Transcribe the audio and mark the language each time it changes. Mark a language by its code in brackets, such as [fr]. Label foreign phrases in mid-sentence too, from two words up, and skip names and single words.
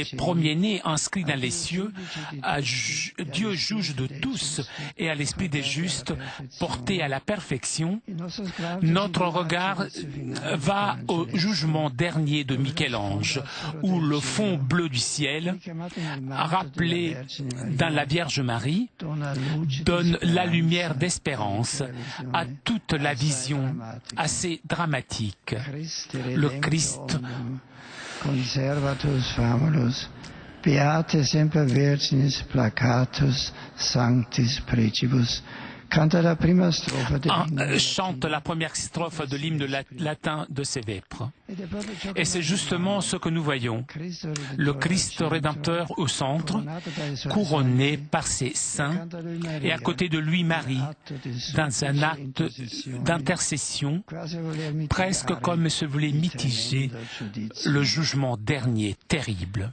[fr] premiers-nés inscrits dans les cieux, Dieu juge de tous et à l'esprit des justes porté à la perfection, notre regard va au jugement dernier de Michel-Ange, où le fond bleu du ciel, rappelé dans la Vierge Marie, donne la lumière d'espérance à toute la vision assez dramatique. Le Christ [la] Conservatus famulus, beate semper virginis placatus sanctis precibus. [fr] Chante la première strophe de l'hymne latin de ces vêpres. Et c'est justement ce que nous voyons. Le Christ Rédempteur au centre, couronné par ses saints, et à côté de lui Marie, dans un acte d'intercession, presque comme se voulait mitiger le jugement dernier terrible.